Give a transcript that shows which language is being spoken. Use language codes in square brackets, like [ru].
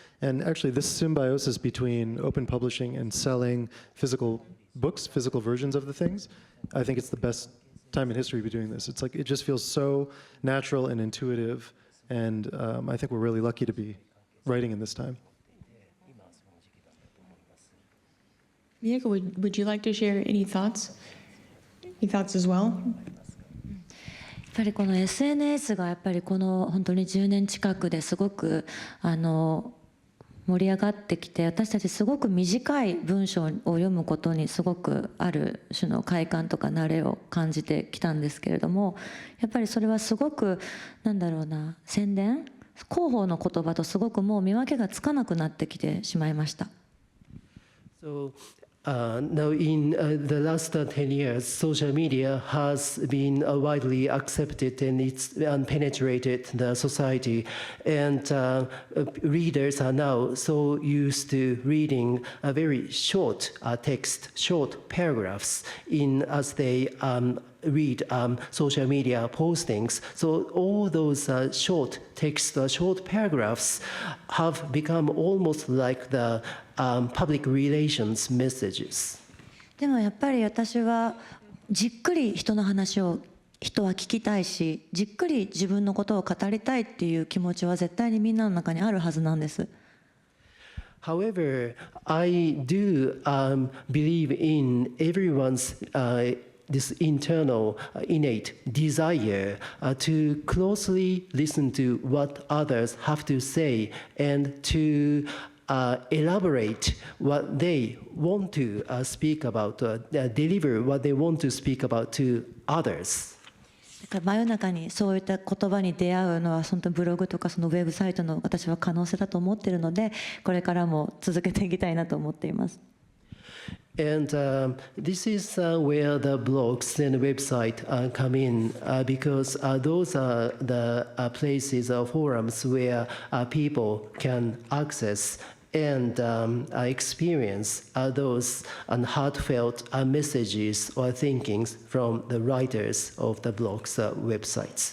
[en] And actually this symbiosis between open publishing and selling physical books, physical versions of the things, I think it's the best time in history to be doing this. It's like, it just feels so natural and intuitive. And I think we're really lucky to be writing in this time. Miyako, would you like to share any thoughts? Any thoughts as well? [ja] やっぱりこの SNS がやっぱりこの本当に10年近くですごく盛り上がってきて、私たちすごく短い文章を読むことにすごくある種の快感とか慣れを感じてきたんですけれども、やっぱりそれはすごくなんだろうな、宣伝広報の言葉とすごくもう見分けがつかなくなってきてしまいました。 [en] So now in the last 10 years, social media has been widely accepted and it's penetrated the society. And readers are now so used to reading a very short text, short paragraphs as they read social media postings. So all those short text, short paragraphs have become almost like the public relations messages. [ja] でもやっぱり私はじっくり人の話を人は聞きたいし、じっくり自分のことを語りたいっていう気持ちは絶対にみんなの中にあるはずなんです。 [en] However, I do believe in everyone's this internal innate desire to closely listen to what others have to say and to elaborate what they want to speak about, deliver what they want to speak about to others. [ja] だから真夜中にそういった言葉に出会うのは本当にブログとかそのウェブサイトの私は可能性だと思っているので、これからも続けていきたいなと思っています。 [en] And this is where the blogs and website come in because those are the places or forums where people can access and experience those heartfelt messages or thinkings from the writers of the blogs websites.